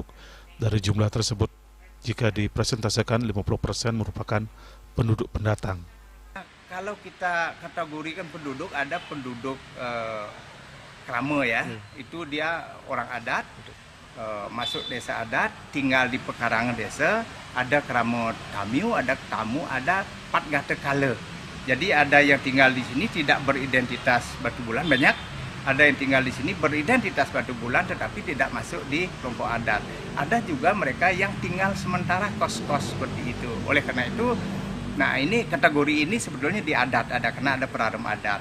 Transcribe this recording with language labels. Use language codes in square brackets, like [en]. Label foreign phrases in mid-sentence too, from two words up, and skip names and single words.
[id] Dari jumlah tersebut, jika dipresentasikan 50% merupakan penduduk pendatang. Kalau kita kategorikan penduduk, ada penduduk Krame ya, itu dia orang adat, masuk desa adat, tinggal di pekarangan desa, ada Krame Tamiu, ada Tamu, ada Patgate Kale. Jadi ada yang tinggal di sini tidak beridentitas Batu Bulan, banyak. Ada yang tinggal di sini beridentitas Batu Bulan tetapi tidak masuk di kelompok adat. Ada juga mereka yang tinggal sementara kos-kos seperti itu. Oleh karena itu, nah ini kategori ini sebetulnya di adat, karena ada peraram adat.